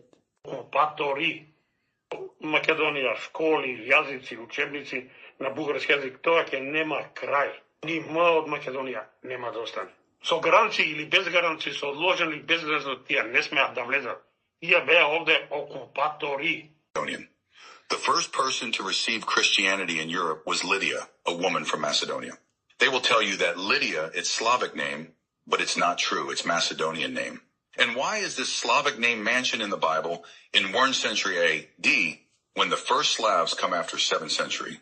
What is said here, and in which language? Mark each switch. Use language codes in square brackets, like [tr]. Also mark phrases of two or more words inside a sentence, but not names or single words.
[mk] Окупатори Македонија, школи, јазици, учебници на бугарски јазик, тоа ќе нема крај. Ни од Македонија нема да остане. Со гаранции или без гаранции, со одложен или без гаранции, тие не смеат да влезат. Тие беа овде окупатори. [en] The first person to receive Christianity in Europe was Lydia, a woman from Macedonia. They will tell you that Lydia, it's Slavic name, but it's not true. It's Macedonian name. And why is this Slavic name mentioned in the Bible in 1st century AD when the first Slavs come after 7th century?